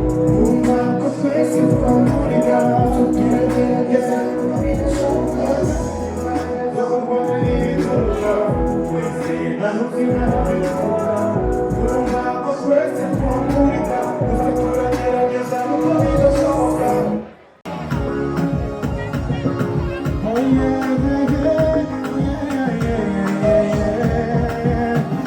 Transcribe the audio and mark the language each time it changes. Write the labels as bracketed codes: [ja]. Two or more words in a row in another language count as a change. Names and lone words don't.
[rw] Wumva ko twese twamurika. Turagerageza bidashoboka. Zo kurwana n'ibituruka. Twese nta mutima aho bituruka. Wumva ko twese twamurika. Gusa turagerageza nubwo bidashoboka. [en] Oh, yeah, yeah, yeah, yeah, yeah, yeah, yeah.